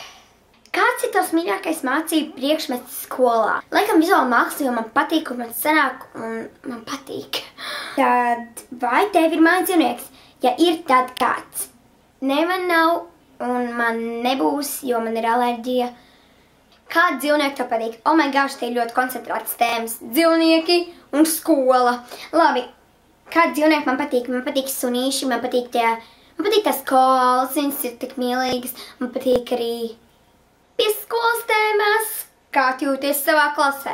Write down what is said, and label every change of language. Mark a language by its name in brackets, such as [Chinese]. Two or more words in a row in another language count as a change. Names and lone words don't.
[Latvian] Kāds ir tavs mīļākais mācību priekšmets skolā? Laikam vizuāla māksla, jo man patīk, un man sanāk, un man patīk. Tad vai tev ir mājas dzīvnieks? Ja ir, tad kāds? Ne, man nav, un man nebūs, jo man ir alerģija. Kāda dzīvnieka tev patīk? [English] Oh my gosh, [Latvian] te ir ļoti koncentrētas tēmas. Dzīvnieki un skola. Labi, kāda dzīvnieka man patīk? Man patīk sunīši, man patīk tās koalas, viņas ir tik mīlīgas. Man patīk arī pie skolas tēmās, kā tu jūties savā klasē.